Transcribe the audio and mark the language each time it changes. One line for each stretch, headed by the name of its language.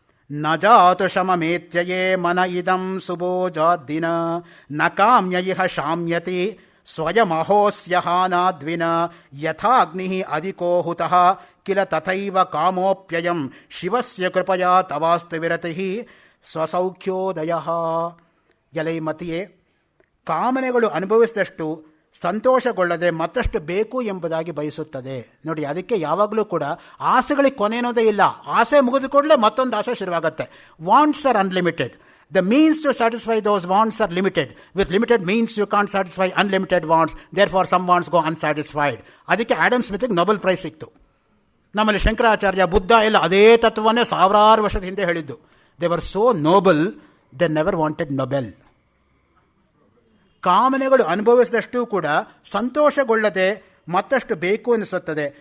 Sanskrit: ನ ಜಾತು ಶಮಮೇತ್ಯಯೇ ಮನ ಇದಂ ಸುಬೋಜಾದ್ದಿನ ನ ಕಾಮ್ಯ ಇಹ ಶಾಮ್ಯತಿ ಸ್ವಯಮಹೋಸ್ಯಹಾನಾದ್ವಿನ ಯಥಾಗ್ನಿ ಅಧಿಕೋಹುತಃ ಕಿಲ ತಥೈವ ಕಾಮೋಪ್ಯಯಂ ಶಿವಸ್ಯ ಕೃಪಯಾ ತವಾಸ್ತು ವಿರತಿ ಸ್ವಸೌಖ್ಯೋದಯ.
Kannada: ಎಲೈ ಮತಿಯೇ, ಕಾಮನೆಗಳು ಅನುಭವಿಸಿದಷ್ಟು ಸಂತೋಷಗೊಳ್ಳದೆ ಮತ್ತಷ್ಟು ಬೇಕು ಎಂಬುದಾಗಿ ಬಯಸುತ್ತದೆ. ನೋಡಿ, ಅದಕ್ಕೆ ಯಾವಾಗಲೂ ಕೂಡ ಆಸೆಗಳಿಗೆ ಕೊನೆ ಅನ್ನೋದೇ ಇಲ್ಲ. ಆಸೆ ಮುಗಿದು ಕೂಡಲೇ ಮತ್ತೊಂದು ಆಸೆ ಶುರುವಾಗುತ್ತೆ.
English: Wants are unlimited. The means to satisfy those wants are limited. With limited means you can't satisfy unlimited wants. Therefore some wants go unsatisfied.
Kannada: ಅದಕ್ಕೆ ಆಡಮ್ ಸ್ಮಿತ್ಗೆ ನೊಬೆಲ್ ಪ್ರೈಸ್ ಸಿಕ್ತು. ನಮ್ಮಲ್ಲಿ ಶಂಕರಾಚಾರ್ಯ, ಬುದ್ಧ ಎಲ್ಲ ಅದೇ ತತ್ವವನ್ನೇ ಸಾವಿರಾರು ವರ್ಷದ ಹಿಂದೆ ಹೇಳಿದ್ದು.
English: They were so noble, they never wanted Nobel.
Kannada: ಕಾಮನೆಗಳು ಅನುಭವಿಸಿದಷ್ಟೂ ಕೂಡ ಸಂತೋಷಗೊಳ್ಳದೆ ಮತ್ತಷ್ಟು ಬೇಕು ಅನಿಸುತ್ತದೆ.